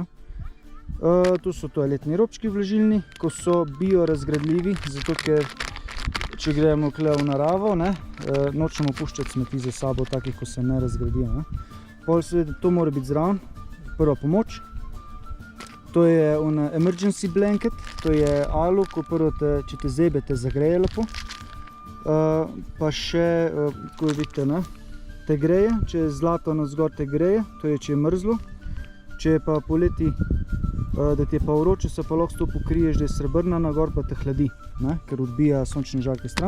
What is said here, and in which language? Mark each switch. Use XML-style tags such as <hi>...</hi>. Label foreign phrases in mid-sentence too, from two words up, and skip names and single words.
<sl>Tu so toaletni robčki vlažilni, ko so biorazgradljivi, zato ker če gremo tukaj v naravo, ne, nočemo puščati smeti za sabo, takih, ko se ne razgradijo, ne. Pol seveda to mora biti zraven, prva pomoč. To je</sl> <en>emergency blanket,</en> <sl>to je alu, ko prvo če te zebe, te zagreje lepo. Pa še, ko vidite, ne, te greje, če je zlato navzgor te greje, to je če je mrzlo. Če je pa poleti, da ti je pa vroče, se pa lahko s to pokriješ, da je srebrna nagor, pa te hladi, ne, ker odbija sončne žarke stran.</sl>